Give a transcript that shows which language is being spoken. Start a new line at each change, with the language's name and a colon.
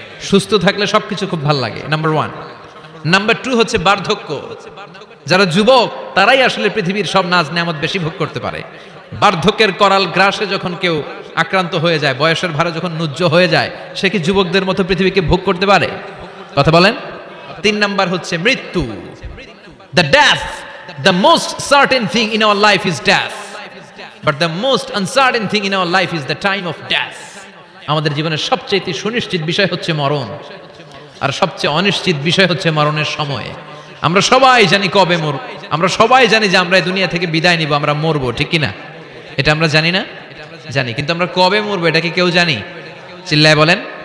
Bangla: সুস্থ থাকলে সবকিছু খুব ভালো লাগে, নাম্বার ওয়ান। নাম্বার টু হচ্ছে বার্ধক্য। যারা যুবক তারাই আসলে পৃথিবীর সব নাজ নেয়ামত বেশি ভোগ করতে পারে। বার্ধক্যের করাল গ্রাসে যখন কেউ আক্রান্ত হয়ে যায়, বয়সের ভারে যখন নুজ্জ হয়ে যায়, সে কি যুবকদের মতো পৃথিবীকে ভোগ করতে পারে? কথা বলেন। তিন নাম্বার হচ্ছে মৃত্যু,
English: The death. The most certain thing in our life is death, but the most uncertain thing in our life is the time of death.
Bangla: আমাদের জীবনের সবচেয়ে সুনিশ্চিত বিষয় হচ্ছে মরণ, আর সবচেয়ে অনিশ্চিত বিষয় হচ্ছে মরণের সময়। আমরা সবাই জানি কবে মরব, আমরা সবাই জানি যে আমরা এই দুনিয়া থেকে বিদায় নিব, আমরা মরবো, ঠিক কি না? এটা আমরা জানি না? জানি, কিন্তু আমরা কবে মরবো এটা কি কেউ জানি? চিল্লায় বলেন।